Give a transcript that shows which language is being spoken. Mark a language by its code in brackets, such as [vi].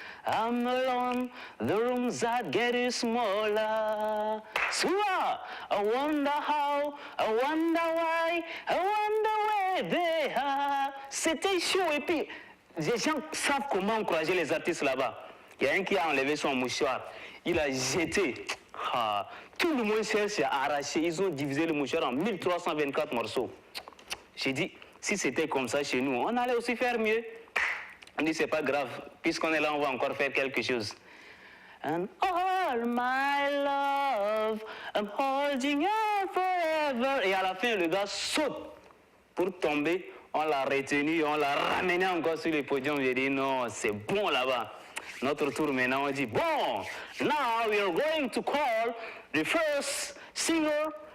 [en] I'm alone, the rooms are getting smaller. Souvent, I wonder how, I wonder why, I wonder where they are. [fr] C'était chaud et puis les gens savent comment encourager les artistes là-bas. Il y a un qui a enlevé son mouchoir, il a jeté. Ah, tout le monde cherche à arracher, ils ont divisé le mouchoir en 1324 morceaux. J'ai dit, si c'était comme ça chez nous, on allait aussi faire mieux. On dit, c'est pas grave, puisqu'on est là, on va encore faire quelque chose. [en] And all my love, I'm holding you forever. [fr] Et à la fin, le gars saute pour tomber. On l'a retenu, on l'a ramené encore sur le podium. J'ai dit, non, c'est bon là-bas. Notre tour maintenant, on dit, bon, [en] now we are going to call the first singer.